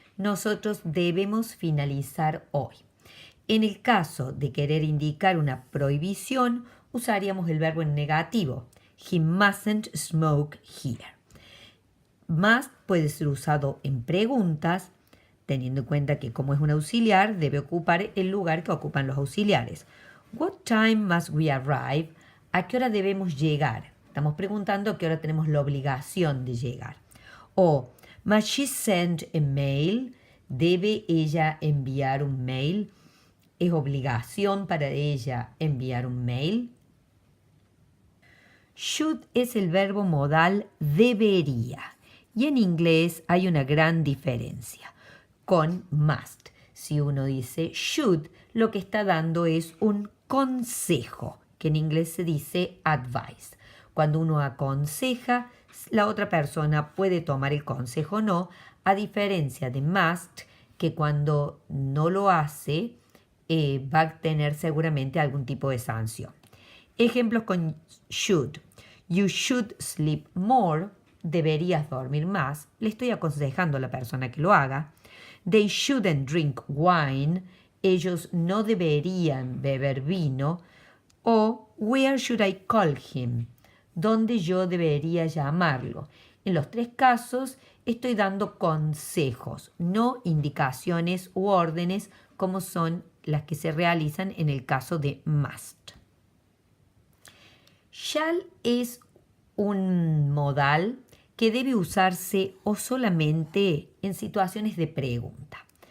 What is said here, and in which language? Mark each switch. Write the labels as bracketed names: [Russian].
[Spanish] Nosotros debemos finalizar hoy. En el caso de querer indicar una prohibición, usaríamos el verbo en negativo. [English] He mustn't smoke here. [Spanish] Must puede ser usado en preguntas, teniendo en cuenta que como es un auxiliar, debe ocupar el lugar que ocupan los auxiliares. [English] What time must we arrive? [Spanish] ¿A qué hora debemos llegar? Estamos preguntando a qué hora tenemos la obligación de llegar. [English] O, must she send a mail? [Spanish] ¿Debe ella enviar un mail? ¿Es obligación para ella enviar un mail? Should es el verbo modal debería y en inglés hay una gran diferencia con must. Si uno dice should, lo que está dando es un consejo, que en inglés se dice advice. Cuando uno aconseja, la otra persona puede tomar el consejo o no, a diferencia de must, que cuando no lo hace, va a tener seguramente algún tipo de sanción. Ejemplos con [English] should. You should sleep more. [Spanish] Deberías dormir más. Le estoy aconsejando a la persona que lo haga. [English] They shouldn't drink wine. [Spanish] Ellos no deberían beber vino. [English] O where should I call him? [Spanish] ¿Dónde yo debería llamarlo? En los tres casos estoy dando consejos, no indicaciones u órdenes como son las que se realizan en el caso de must. Shall es un modal que debe usarse o solamente en situaciones de pregunta.